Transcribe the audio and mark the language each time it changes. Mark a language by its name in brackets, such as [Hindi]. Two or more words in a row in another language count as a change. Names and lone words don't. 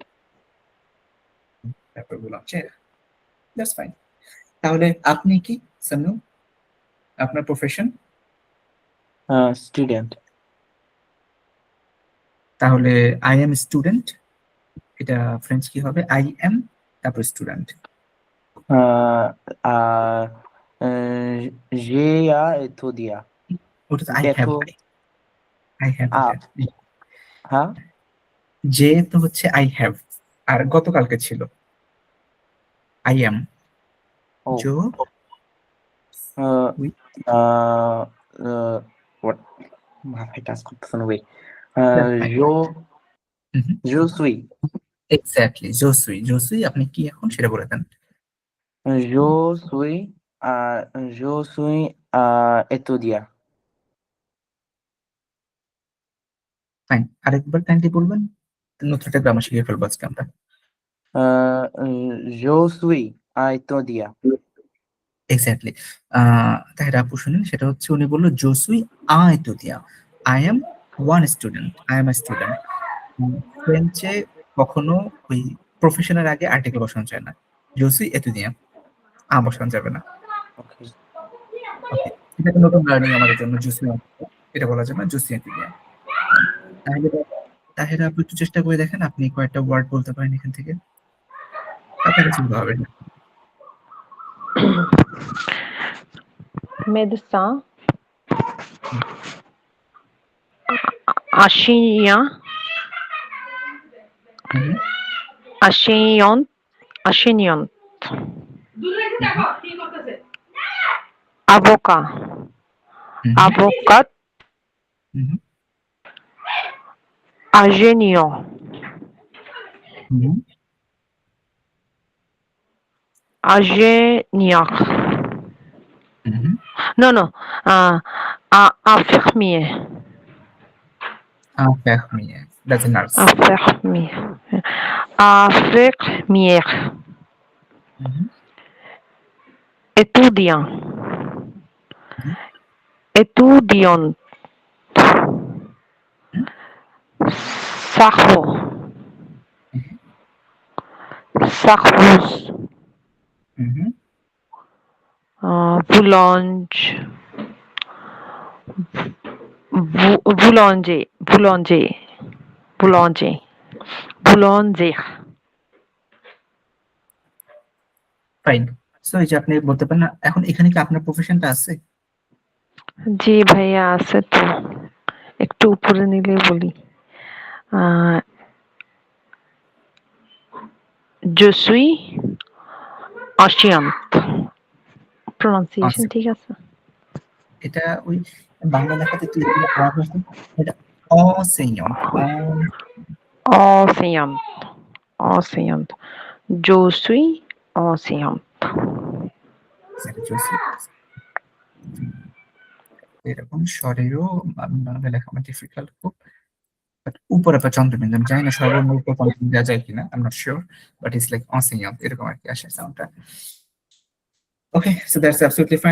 [Bangla] তারপর বুলাnger, [English] that's fine. [Bangla] তাহলে আপনি কি সামনু, আপনার প্রফেশন? student, তাহলে [English] I am student, [Bangla] এটা ফ্রেঞ্চ কি হবে? [English] I am তারপর student। [French] uh, uh, j'ai à étudier. [Bangla] ওটা তো [English] I have, Eto, I have, ah, huh? [Bangla] যে তো হচ্ছে [English] I have, [Bangla] আর গতকালকে ছিল [English] I am, Oh, [French] জো uh, উই, [English] what? [Bangla] মাথায় কাজ করতেছে না ভাই। ফাইন, [French] je suis, [Bangla] এক্স্যাক্টলি, [French] je suis, je suis [Bangla] আপনি কি এখন সেটা বলে দেন। [French] je suis, je suis étudiant. [Bangla] ফাইন, আরেকবার কাইন্ডলি বলবেন, নতুন একটা গ্রামার শিখে ফেলবো আজকে আমরা। [French] Je suis étudiant. [Bangla] এক্স্যাক্টলি, তাহলে আপু শুনেন, সেটা হচ্ছে উনি বললো [French] je suis a étudiant, [English] I am one student, I am a student. [Bangla] ফ্রেঞ্চে কখনো ওই প্রফেশনের আগে আর্টিকেল বসানো যায় না, [French] je suis étudiant, [Bangla] আ বসানো যাবে না। [English] Okay. [Bangla] ওকে, এটা একটা নতুন লার্নিং আমাদের জন্য, জুসি, এটা বলা যাবে না, [French] je suis étudiant. [Bangla] তাহলে তাহলে আপনি একটু চেষ্টা করে দেখেন, আপনি কয়েকটা ওয়ার্ড বলতে পারেন এখান থেকে, আপনার কাছে ভালো হবে। [French] médecin, enseignant, হুম, enseignante, enseignante, avocat, হুম, avocate, হুম, ingénieur, হুম, ingénieur. হুম, Non, non, infirmier, infirmier, [English] that's a nurse. [French] infirmier, infirmière, হুম, étudiant, হুম, étudiante, হুম, cerveau, serveuse, হুম, boulange, boulanger, boulanger, boulanger, boulanger. [Bangla] ফাইন। সো এই যে আপনি বলতে পারেন না, এখন এখানে কি আপনার প্রফেশনটা আছে? জি ভাইয়া আছে তো, একটু উপরে নিলে বলি। [French] Je suis enseignante. [Bangla] প্রনাউন্সিয়েশন আছে, ঠিক আছে? এটা ওই বাংলা লেখাতে একটু এরকম খারাপ হয়েছে, এটা enseignant, [French] Enseignante. Enseignante. Je suis enseignante. [Bangla] এরকম স্বরেও বাংলা লেখা আমার ডিফিকাল্ট খুব, বাট উপরে একটা চন্দ্রবিন্দু, আমি জানি না সর্বর্ণ উপর চন্দ্রবিন্দু দেওয়া যায় কিনা, [English] I am not sure, but it's like enseignant, [Bangla] এরকম আর কি আসে সাউন্ডটা। [English] Okay, so that's absolutely fine.